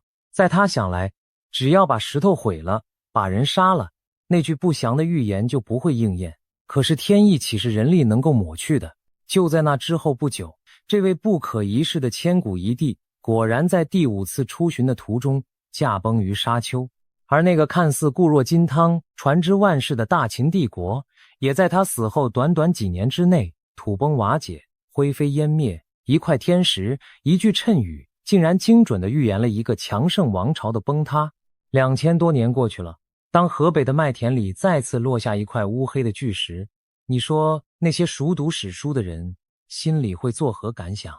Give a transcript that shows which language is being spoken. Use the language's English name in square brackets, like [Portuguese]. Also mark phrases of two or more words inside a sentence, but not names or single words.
[Chinese] 在他想来，只要把石头毁了，把人殺了，那句不祥的预言就不会应驗。可是天意豈是人力能夠抹去的？就在那之後不久，這位不可一世的千古一帝果然在第5次出巡的途中駕崩於沙丘，而那個看似固若金湯、傳之萬世的大秦帝國，也在他死後短短幾年之內土崩瓦解，灰飛煙滅。一塊天石，一句讖語，竟然精準地預言了一個強盛王朝的崩塌。2000多年過去了，當河北的麥田裡再次落下一塊烏黑的巨石，你說那些熟讀史書的人心裡會作何感想？